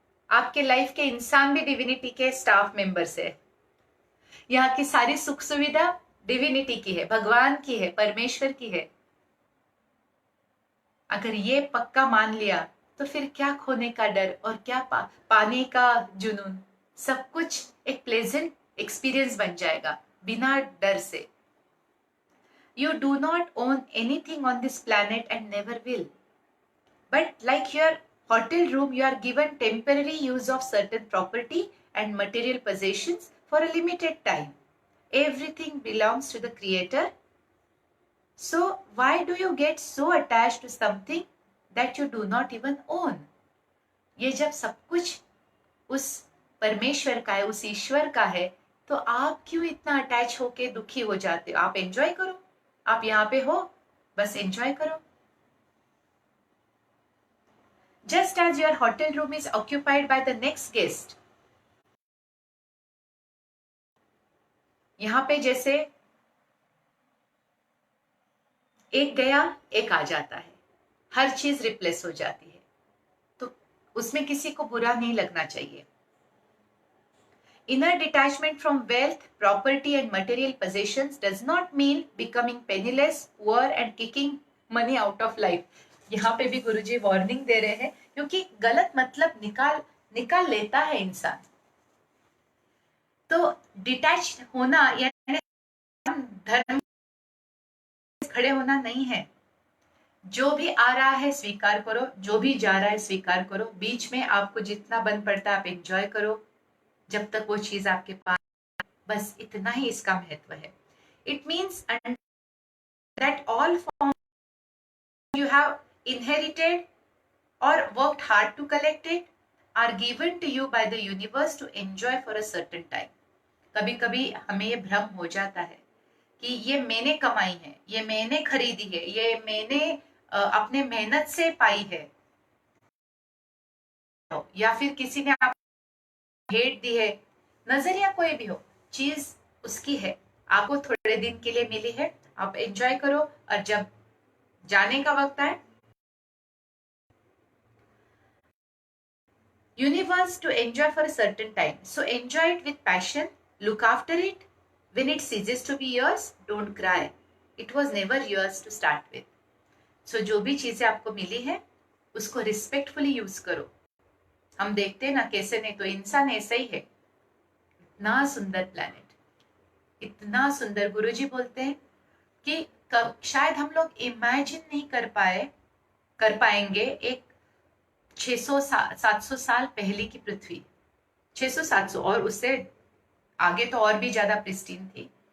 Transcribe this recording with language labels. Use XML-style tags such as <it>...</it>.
<hi>आपके लाइफ के इंसान भी डिविनिटी के स्टाफ मेंबर्स है, यहाँ की सारी सुख सुविधा डिविनिटी की है, भगवान की है, परमेश्वर की है। अगर ये पक्का मान लिया तो फिर क्या खोने का डर और क्या पाने का जुनून, सब कुछ एक प्लेजेंट एक्सपीरियंस बन जाएगा बिना डर से।</hi> <en>You do not own anything on this planet and never will. But like your hotel room, you are given temporary use of certain property and material possessions for a limited time. Everything belongs to the Creator. So why do you get so attached to something that you do not even own?</en> <hi>ये जब सब कुछ उस परमेश्वर का है, उस ईश्वर का है, तो आप क्यों इतना अटैच होके दुखी हो जाते हो? आप एंजॉय करो, आप यहाँ पे हो, बस एंजॉय करो।</hi> <en>Just as your hotel room is occupied by the next guest,</en> <hi>यहाँ पे जैसे एक गया एक आ जाता है, हर चीज रिप्लेस हो जाती है, तो उसमें किसी को बुरा नहीं लगना चाहिए।</hi> <en>Inner detachment from wealth, property and material possessions does not mean becoming penniless, poor and kicking money out of life.</en> <hi>यहाँ पे भी गुरुजी वार्निंग दे रहे हैं, क्योंकि गलत मतलब निकाल लेता है इंसान। तो डिटैच होना यानी धर्म खड़े होना नहीं है। जो भी आ रहा है स्वीकार करो, जो भी जा रहा है स्वीकार करो, बीच में आपको जितना बन पड़ता है आप एंजॉय करो, जब तक वो चीज आपके पास, बस इतना ही इसका महत्व है।</hi> <en>It means that all form you have inherited or worked hard to collect it are given to you by the universe to enjoy for a certain time.</en> <hi>कभी कभी हमें ये भ्रम हो जाता है कि ये मैंने कमाई है, ये मैंने खरीदी है, ये मैंने अपने मेहनत से पाई है, या फिर किसी ने आप भेंट दी है। नजरिया कोई भी हो, चीज उसकी है, आपको थोड़े दिन के लिए मिली है, आप एंजॉय करो, और जब जाने का वक्त आए,</hi> <en>universe to enjoy for a certain time. So enjoy it with passion, look after it. When it ceases to be yours, don't cry. It was never yours to start with.</en> <hi>So जो भी चीजें आपको मिली है उसको respectfully use करो। हम देखते हैं ना, कैसे नहीं तो इंसान ऐसा ही है। इतना सुंदर प्लैनेट, इतना सुंदर, गुरुजी बोलते हैं कि शायद हम लोग इमेजिन नहीं कर पाएंगे एक 600-700 साल पहले की पृथ्वी, 600-700, और उससे आगे तो और भी ज्यादा प्रिस्टीन थी।</hi>